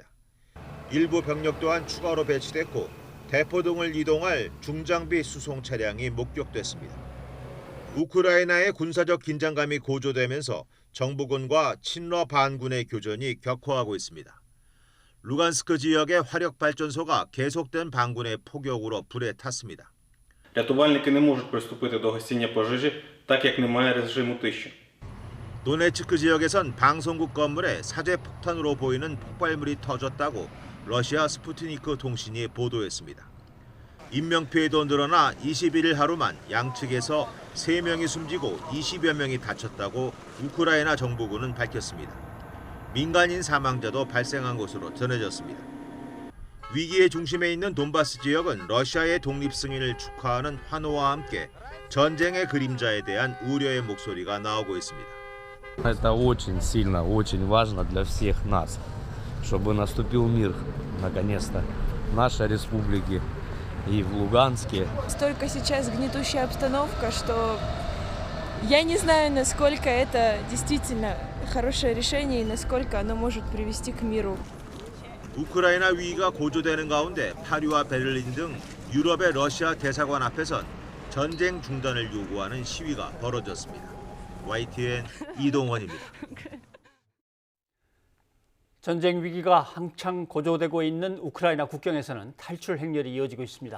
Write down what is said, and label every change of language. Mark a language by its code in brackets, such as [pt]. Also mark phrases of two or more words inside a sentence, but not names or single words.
[ko] 일부 병력 또한 추가로 배치됐고 대포 등을 이동할 중장비 수송 차량이 목격됐습니다. 우크라이나의 군사적 긴장감이 고조되면서 정부군과 친러 반군의 교전이 격화하고 있습니다. 루간스크 지역의 화력발전소가 계속된 반군의 포격으로 불에 탔습니다. [uk] Рятувальники не можуть приступити до гасіння пожежі, так як немає режиму тиші. [ko] 도네츠크 지역에선 방송국 건물에 사제 폭탄으로 보이는 폭발물이 터졌다고 러시아 스푸트니크 통신이 보도했습니다. 인명피해도 늘어나 21일 하루만 양측에서 3명이 숨지고 20여 명이 다쳤다고 우크라이나 정부군은 밝혔습니다. 민간인 사망자도 발생한 것으로 전해졌습니다. 위기의 중심에 있는 돈바스 지역은 러시아의 독립 승인을 축하하는 환호와 함께 전쟁의 그림자에 대한 우려의 목소리가 나오고 있습니다. [ru] Это очень сильно, очень важно для всех нас, чтобы наступил мир, наконец-то, в нашей республике и в Луганске. Столько сейчас гнетущая обстановка, что я не знаю, насколько это действительно хорошее решение и насколько оно может привести к миру. [ko] 우크라이나 위기가 고조되는 가운데 파리와 베를린 등 유럽의 러시아 대사관 앞에선 전쟁 중단을 요구하는 시위가 벌어졌습니다. YTN 이동원입니다. 전쟁 위기가 한창 고조되고 있는 우크라이나 국경에서는 탈출 행렬이 이어지고 있습니다.